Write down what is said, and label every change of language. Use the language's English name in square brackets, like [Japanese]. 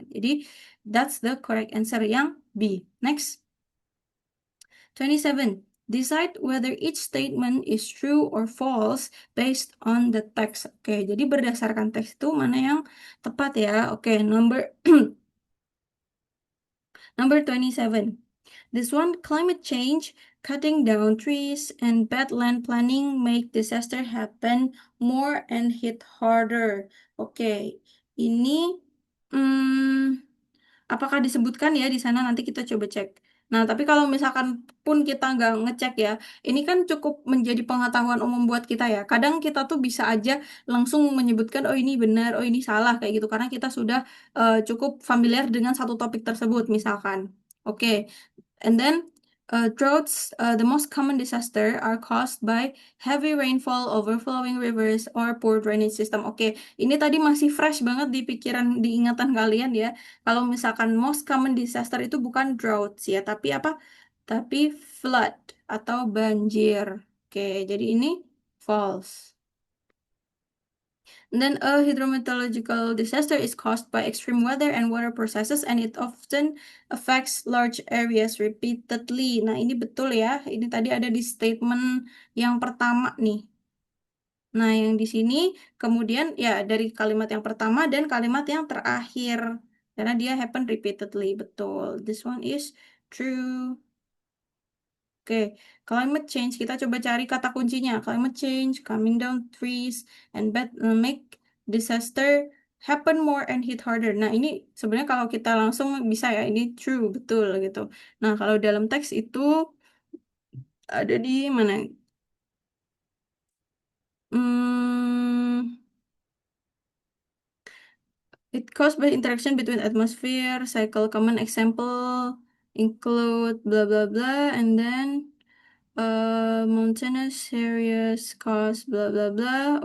[Indonesian] Jadi [English] that's the correct answer [Indonesian] yang [English] B. Next. 27. Decide whether each statement is true or false based on the text. [Indonesian] Oke, jadi berdasarkan teks itu mana yang tepat ya. [English] Oke, number 27. This one, climate change, cutting down trees, and bad land planning make disaster happen more and hit harder. [Indonesian] Oke, ini hmm, apakah disebutkan ya di sana? Nanti kita coba cek. Nah, tapi kalau misalkan pun kita nggak ngecek ya, ini kan cukup menjadi pengetahuan umum buat kita ya. Kadang kita tuh bisa aja langsung menyebutkan, oh ini benar, oh ini salah, kayak gitu. Karena kita sudah cukup familiar dengan satu topik tersebut, misalkan. [English] Oke, and then droughts, the most common disaster are caused by heavy rainfall, overflowing rivers, or poor drainage system. [Indonesian] Oke, ini tadi masih fresh banget di pikiran, di ingatan kalian ya. Kalau misalkan most common disaster itu bukan droughts ya, tapi apa? Tapi flood atau banjir. Oke, jadi ini false. [English] then a hydrometeorological disaster is caused by extreme weather and water processes and it often affects large areas repeatedly. [Indonesian] Nah, ini betul ya. Ini tadi ada di statement yang pertama nih. Nah, yang di sini kemudian ya dari kalimat yang pertama dan kalimat yang terakhir. Karena dia [English] happen repeatedly. [Indonesian] Betul. [English] This one is true. Oke, climate change. [Indonesian] Kita coba cari kata kuncinya. [English] Climate change, coming down trees, and bad make disaster happen more and hit harder. [Indonesian] Nah, ini sebenarnya kalau kita langsung bisa ya, ini true, betul gitu. Nah, kalau dalam teks itu ada di mana? [English] Hmm, it caused by interaction between atmosphere, cycle. Common example include blah blah blah, and then mountainous areas cause blah blah blah.